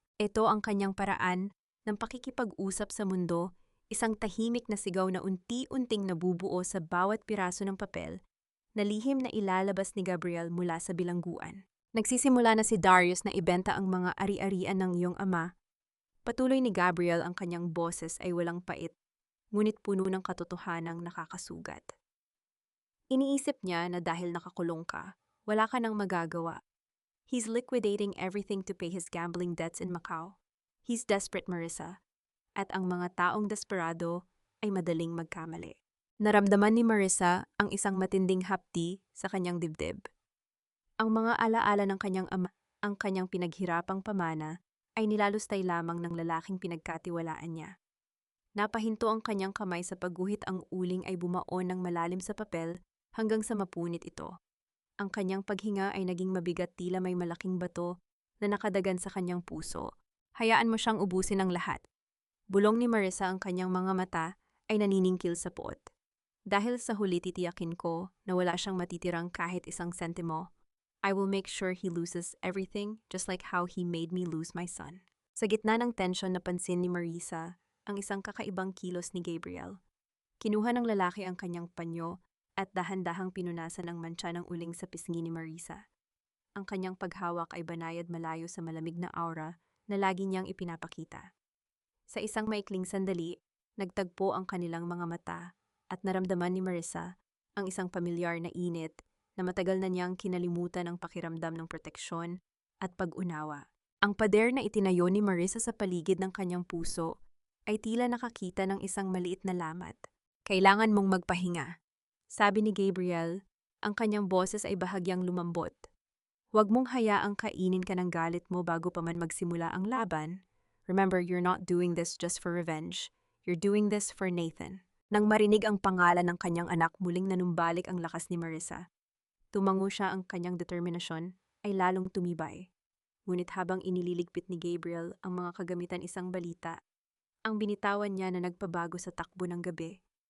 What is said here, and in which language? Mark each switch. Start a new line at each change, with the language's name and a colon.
Filipino: Ito ang kanyang paraan ng pakikipag-usap sa mundo, isang tahimik na sigaw na unti-unting nabubuo sa bawat piraso ng papel na lihim na ilalabas ni Gabriel mula sa bilangguan. Nagsisimula na si Darius na ibenta ang mga ari-arian ng iyong ama. Patuloy ni Gabriel, ang kanyang boses ay walang pait, ngunit puno ng katotohanang nakakasugat. Iniisip niya na dahil nakakulong ka, wala ka nang magagawa.
English: He's liquidating everything to pay his gambling debts in Macau. He's desperate, Marisa.
Filipino: At ang mga taong desperado ay madaling magkamali. Naramdaman ni Marisa ang isang matinding hapdi sa kanyang dibdib. Ang mga alaala ng kanyang ama, ang kanyang pinaghirapang pamana, ay nilalustay lamang ng lalaking pinagkatiwalaan niya. Napahinto ang kanyang kamay sa pagguhit, ang uling ay bumaon ng malalim sa papel hanggang sa mapunit ito. Ang kanyang paghinga ay naging mabigat, tila may malaking bato na nakadagan sa kanyang puso. Hayaan mo siyang ubusin ang lahat. Bulong ni Marisa, ang kanyang mga mata ay naniningkil sa puot. Dahil sa huli, titiyakin ko na wala siyang matitirang kahit isang sentimo.
English: I will make sure he loses everything just like how he made me lose my son.
Filipino: Sa gitna ng tensyon, napansin ni Marisa ang isang kakaibang kilos ni Gabriel. Kinuha ng lalaki ang kanyang panyo at dahan-dahang pinunasan ang mantsa ng uling sa pisngi ni Marisa. Ang kanyang paghawak ay banayad malayo sa malamig na aura na lagi niyang ipinapakita. Sa isang maikling sandali, nagtagpo ang kanilang mga mata at naramdaman ni Marisa ang isang pamilyar na init na matagal na niyang kinalimutan, ang pakiramdam ng proteksyon at pag-unawa. Ang pader na itinayo ni Marisa sa paligid ng kanyang puso ay tila nakakita ng isang maliit na lamat. Kailangan mong magpahinga, sabi ni Gabriel, ang kanyang boses ay bahagyang lumambot. Huwag mong hayaang kainin ka ng galit mo bago pa man magsimula ang laban.
English: Remember, you're not doing this just for revenge. You're doing this for Nathan.
Filipino: Nang marinig ang pangalan ng kanyang anak, muling nanumbalik ang lakas ni Marisa. Tumango siya, ang kanyang determinasyon ay lalong tumibay. Ngunit habang inililigpit ni Gabriel ang mga kagamitan, isang balita ang binitawan niya na nagpabago sa takbo ng gabi.